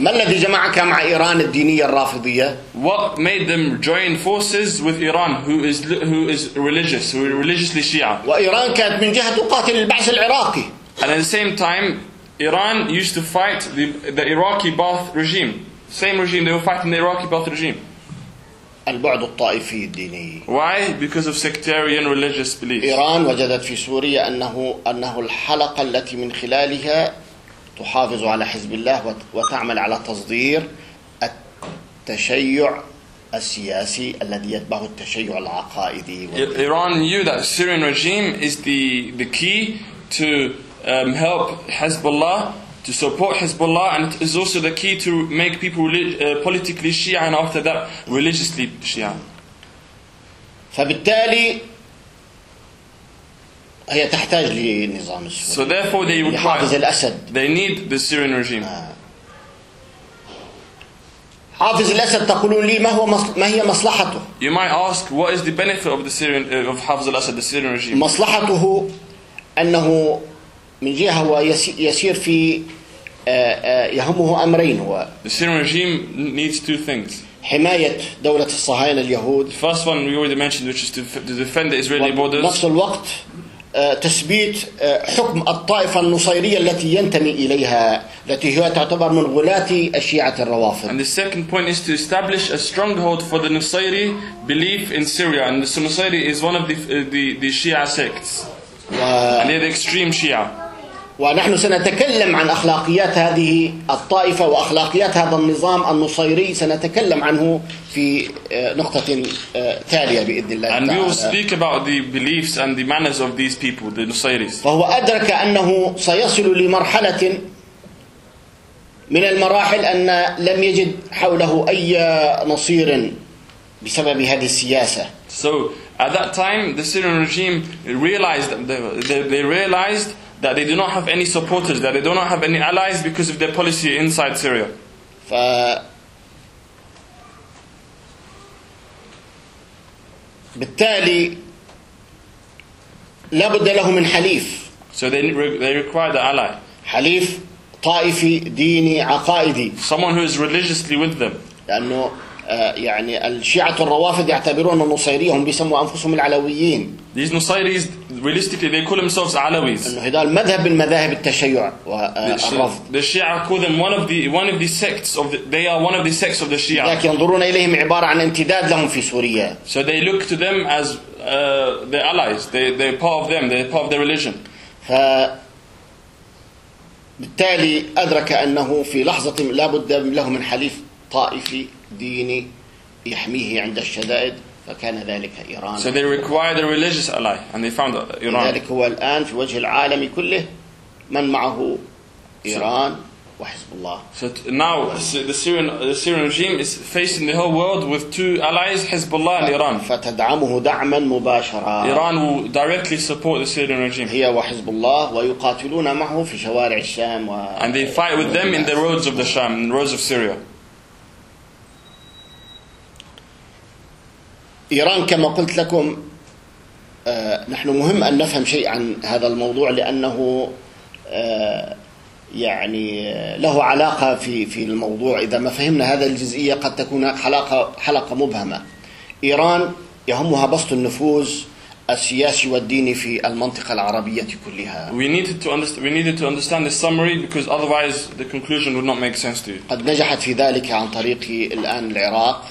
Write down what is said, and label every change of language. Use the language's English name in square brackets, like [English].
[Arabic] ما الذي جمعك مع إيران الدينية الرافضية؟ [English] What made them join forces with Iran, who is religious, who is religiously Shia? [Arabic] وإيران كانت من جهة قاتل البعث العراقي. [English] And at the same time, Iran used to fight the Iraqi Ba'ath regime. Same regime, they were fighting the Iraqi Ba'ath regime. [Arabic] البعد الطائفي الديني. [English] Why? Because of sectarian religious beliefs. [Arabic] إيران وجدت في سوريا أنه الحلقة التي من خلالها تحافظ على حزب الله وتعمل على تصدير التشيع السياسي الذي يتبعه التشيع العقائدي. [English] Iran knew that the Syrian regime is the key to help Hezbollah. To support Hezbollah, and it is also the key to make people politically Shia, and after that, religiously Shia. [Arabic] فبالتالي هي تحتاج لنظام السوري. [English] So therefore, they would [Arabic] حافظ الأسد. [English] They need the Syrian regime. You might ask, what is the benefit of the Syrian of Hafez al-Assad, the Syrian regime? [Arabic] مصلحته أنه من جهة هو يسير في يهمه أمرين هو. [English] The Syrian regime needs two things. [Arabic] حماية دولة الصهاينة اليهود. [English] The first one we already mentioned, which is to defend the Israeli borders. [Arabic] نفس الوقت تثبيت حكم الطائفة النصيرية التي ينتمي إليها التي هي تعتبر من غلاة الشيعة الروافض. [English] And the second point is to establish a stronghold for the Nusayri belief in Syria. And the Nusayri is one of the Shia sects. And they're the extreme Shia. [Arabic] ونحن سنتكلم عن أخلاقيات هذه الطائفة وأخلاقيات هذا النظام النصيري سنتكلم عنه في نقطة تالية بإذن الله تعالى. [English] And we will speak about the beliefs and the manners of these people, the Nusayris. [Arabic] فهو أدرك أنه سيصل لمرحلة من المراحل أن لم يجد حوله أي نصير بسبب هذه السياسة. [English] So at that time the Syrian regime realized they realized that they do not have any supporters, that they do not have any allies because of their policy inside Syria. [Arabic] بالتالي لابد له من حليف. [English] So they require the ally. [Arabic] حليف طائفي ديني عقائدي. [English] Someone who is religiously with them. [Arabic] لأنه يعني الشيعة الروافض يعتبرون النصيرية هم بيسموا أنفسهم العلويين. [English] These Nusayris, realistically, they call themselves Alawis. [Arabic] المذهب المذاهب التشيع والرفض. [English] The Shia call them one of the sects of the, they are one of the sects of the Shia. [Arabic] لكن ينظرون إليهم عبارة عن امتداد لهم في سوريا. [English] So they look to them as their allies. They're part of them. They're part of their religion. [Arabic] بالتالي أدرك أنه في لحظة لا بد له من حليف طائفي ديني يحميه عند الشدائد. فكان ذلك إيران. [English] So they required a religious ally, and they found Iran. [Arabic] ذلك هو الآن في وجه العالم كله من معه إيران وحزب الله. [English] So now the Syrian regime is facing the whole world with two allies, Hezbollah and Iran. [Arabic] فتدعمه دعما مباشرا. [English] Iran will directly support the Syrian regime. [Arabic] هي وحزب الله ويقاتلون معه في شوارع الشام. [English] And they fight with them in the roads of the Sham, in the roads of Syria. [Arabic] إيران كما قلت لكم نحن مهم أن نفهم شيء عن هذا الموضوع لأنه يعني له علاقة في الموضوع. إذا ما فهمنا هذا الجزئية قد تكون حلقة مبهمة. إيران يهمها بسط النفوذ السياسي والديني في المنطقة العربية كلها. [English] We needed to understand the summary because otherwise the conclusion would not make sense to you. [Arabic] قد نجحت في ذلك عن طريق الآن العراق.